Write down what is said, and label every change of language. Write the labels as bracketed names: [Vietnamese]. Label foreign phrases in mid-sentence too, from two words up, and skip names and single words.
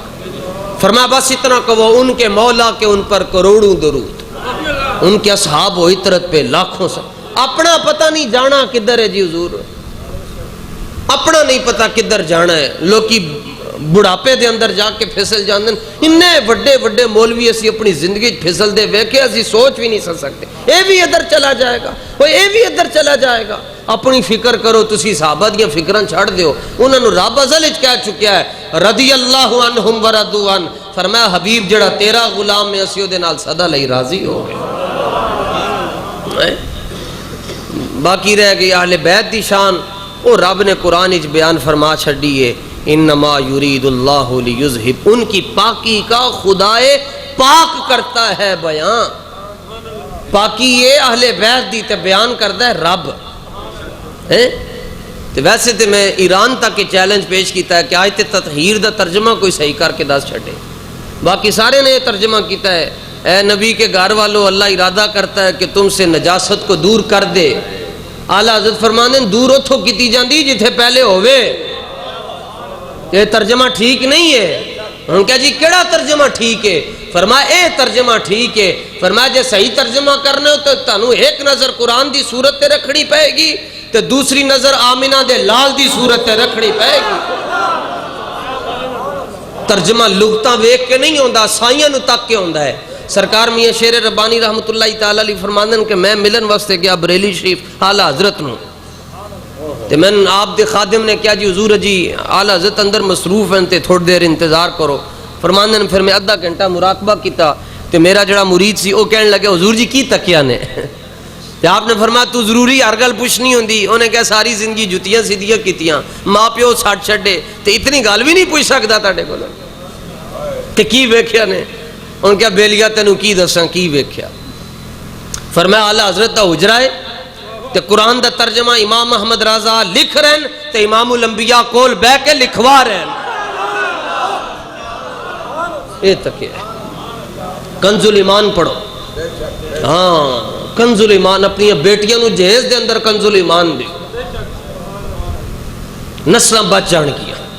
[Urdu] فرمایا بس اتنا کہو ان کے مولا کے ان پر کروڑوں درود، ان کے اصحاب و عطرت پہ لاکھوں سے۔ [Punjabi] اپنا پتہ نہیں جانا کدھر ہے جی حضور، اپنا نہیں پتہ کدھر جانا ہے۔ لوکی بڑھاپے دے اندر جا کے پھسل جاندن، انہیں وڈے وڈے مولوی اسی اپنی زندگی پھسل دے ویکھے اسی سوچ بھی نہیں سکتے، اے بھی ادھر چلا جائے گا، اے بھی ادھر چلا جائے گا۔ اپنی فکر کرو، تسی صحابہ دیاں فکراں چھڑ دیو، انہوں نے رب ازل وچ کہہ چکیا ہے [Arabic] رضی اللہ عنہم ورضوا عنہ، [Punjabi] فرمایا حبیب جڑا تیرا غلام ہے اسی دے نال سدا لئی راضی ہو گئے۔ باقی رہ گئی اہل بیت دی شان، وہ رب نے قرآن وچ بیان فرما چھڈی ہے [Arabic] انما یرید اللہ لیذہب، [Urdu] ان کی پاکی کا خدائے پاک کرتا ہے بیان۔ [Punjabi] پاکی یہ اہل بیت دی تے بیان کرتا ہے رب۔ ویسے تے میں ایران تک چیلنج پیش کیتا ہے کہ آیت تطہیر دا ترجمہ کوئی صحیح کر کے دس چھڑے، باقی سارے نے یہ ترجمہ کیتا ہے [Urdu] اے نبی کے گھر والوں اللہ ارادہ کرتا ہے کہ تم سے نجاست کو دور کر دے۔ [Punjabi] اعلیٰ حضرت فرمانے دور اتھو کیتی جاندی جتھے پہلے ہوئے، یہ ترجمہ ٹھیک نہیں ہے۔ ہم کہا جی کیڑا ترجمہ ٹھیک ہے؟ فرمایا اے ترجمہ ٹھیک ہے۔ فرمایا جے صحیح ترجمہ کرنے ہو تو تانوں ایک نظر قرآن دی صورت تے رکھنی پائے گی تے دوسری نظر آمینہ دے لال دی صورت تے رکھنی پائے گی۔ ترجمہ لغتاں ویکھ کے نہیں ہوندا، سائیاں نو تک کے ہوندا ہے۔ سرکار میاں شیر ربانی رحمت اللہ تعالی علیہ فرماندن کہ میں ملن واسطے گیا بریلی شریف اعلیٰ حضرت نو، تے میں آپ دے خادم نے کیا جی حضور جی اعلیٰ حضرت اندر مصروف ہیں تے تھوڑی دیر انتظار کرو۔ فرماندن پھر میں آدھا گھنٹہ مراقبہ کیتا تے میرا جڑا مرید سی وہ کہنے لگے حضور جی کی تکیا نے؟ تے آپ نے فرمایا تو ضروری ہر گل پوچھنی ہوندی؟ انہیں کہا ساری زندگی جتیاں سیدھیاں کیتیاں، ماں پیو چھڈ چھڈے تے اتنی گل بھی نہیں پوچھ سکدا تاڈے کول کہ کی ویکھیا نے؟ ان کہا بیلیا تینوں کی دساں کی ویکھیا؟ فرمایا اعلیٰ حضرت دا حجرہ ہے تے قرآن دا ترجمہ امام محمد رضا لکھ رہن تے امام الانبیاء کول بہ کے لکھوا رہن۔ اے تک ہے کنز الایمان پڑھو، ہاں کنز الایمان اپنی بیٹیاں نو جہیز دے اندر کنز الایمان دے، نسلاں بچ جان گیا۔